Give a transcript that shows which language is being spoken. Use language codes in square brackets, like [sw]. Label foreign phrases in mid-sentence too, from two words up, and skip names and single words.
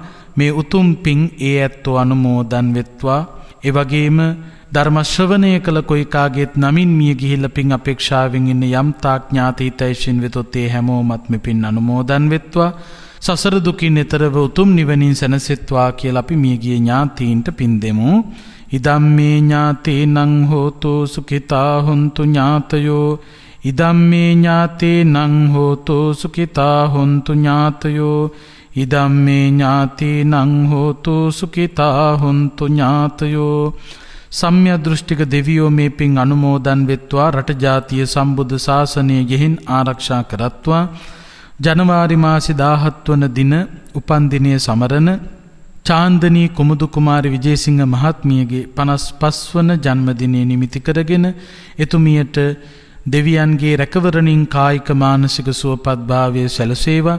[si] මේ උතුම් පින් ඒ ඇත්තෝ අනුමෝදන් වෙත්වා. එවැගේම ධර්ම ශ්‍රවණය කළ කොයි කාගේත් නමින් මිය ගිහිල්ලා පින් අපේක්ෂාවෙන් ඉන්න යම්තාක් ඥාති හිතයිසින් වෙතොත් ඒ හැමෝමත් මේ පින් අනුමෝදන් වෙත්වා. සසර දුකින් එතරව උතුම් නිවනින් සැනසෙත්වා කියලා අපි මියගිය ඥාතීන්ට පින් දෙමු. [pi] ඉදම්මේ ඥාතේනං හෝතු සුඛිතා හොන්තු ඥාතයෝ ඉදම්මේ ඥාතේනං හෝතු සුඛිතා හොන්තු ඥාතයෝ ඉදම්මේ ඥාතේනං හෝතු සුඛිතා හොන්තු ඥාතයෝ. [si] සම්්‍ය දෘෂ්ටික දෙවියෝ මේ පින් අනුමෝදන් වෙත්වා. රට ජාතිය සම්බුද්ධ ශාසනය ගෙහින් ආරක්ෂා කරත්වා. ජනවාරි මාසි 17 වන දින උපන්දිනය සමරන චාන්දනී කුමුදු කුමාරි විජේසිංහ මහත්මියගේ 55 වන ජන්මදිනය නිමිති කරගෙන එතුමියට දෙවියන්ගේ රැකවරණින් කායික මානසික සුවපත්භාවය සැලසේවා.